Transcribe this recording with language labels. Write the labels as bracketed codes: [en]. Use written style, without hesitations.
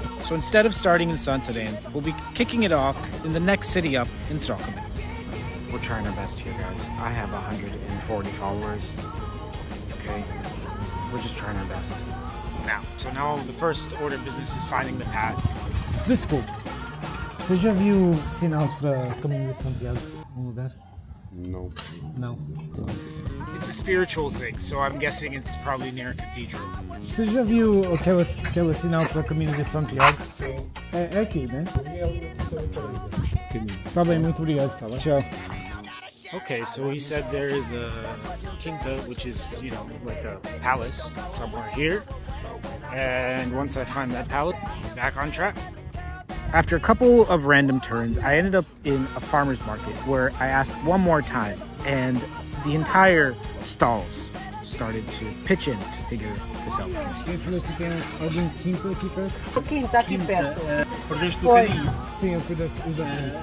[en] So instead of starting in Santarém, we'll be kicking it off in the next city up, Entroncamento. We're trying our best here, guys. I have 140 followers. Okay, we're just trying our best. Now the first order of business is finding the path. [pt] Desculpe, você já viu sinais para Camino de Santiago em lugar? [en] No. No. It's a spiritual thing, so I'm guessing it's probably near a cathedral. Você já viu aquela sinal para Camino de Santiago? [pt] É aqui, né? Tá bem, muito obrigado. Tá bem. Tchau. [en] Okay, so he said there is a quinta, which is, you know, like a palace somewhere here. And once I find that palace, back on track. After a couple of random turns, I ended up in a farmer's market where I asked one more time, and the entire stalls started to pitch in to figure this out for me. [pt] Algum quinto aqui perto? O quinto aqui perto. Perdeste o caminho? Sim, eu perdeste, exatamente.